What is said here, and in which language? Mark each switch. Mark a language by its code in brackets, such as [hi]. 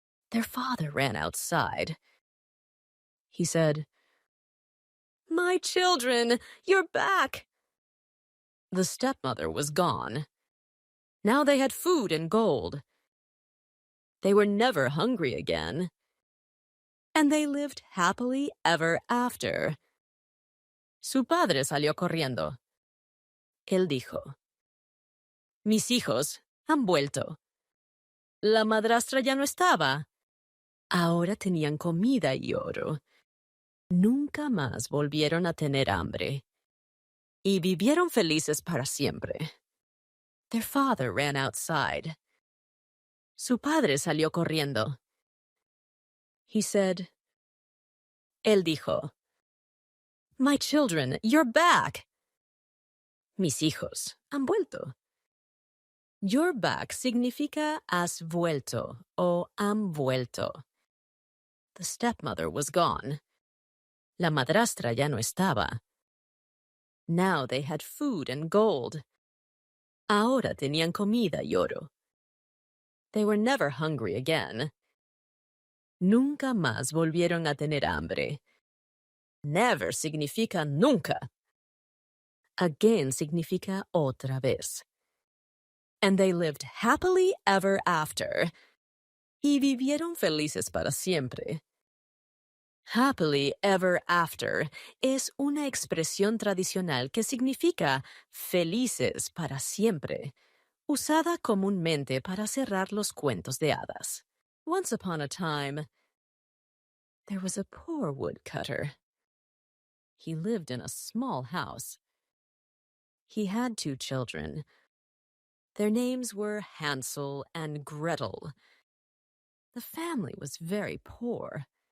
[en] Their father ran outside. He said, "My children, you're back." The stepmother was gone. Now they had food and gold. They were never hungry again. And they lived happily ever after. [es] Su padre salió corriendo. Él dijo, "Mis hijos han vuelto." La madrastra ya no estaba. Ahora tenían comida y oro. Nunca más volvieron a tener hambre y vivieron felices para siempre. [en] Their father ran outside. [es] Su padre salió corriendo. [en] He said, [es] Él dijo, [en] My children, you're back. [es] Mis hijos han vuelto. [en] You're back [es] significa has vuelto o han vuelto. [en] The stepmother was gone. [es] La madrastra ya no estaba. [en] Now they had food and gold. [es] Ahora tenían comida y oro. [en] They were never hungry again. [es] Nunca más volvieron a tener hambre. Never significa nunca. Again significa otra vez. [en] And they lived happily ever after. [es] Y vivieron felices para siempre. [en] Happily ever after [es] es una expresión tradicional que significa felices para siempre, usada comúnmente para cerrar los cuentos de hadas. [en] Once upon a time, there was a poor woodcutter. He lived in a small house. He had 2 children. Their names were Hansel and Gretel. The family was very poor.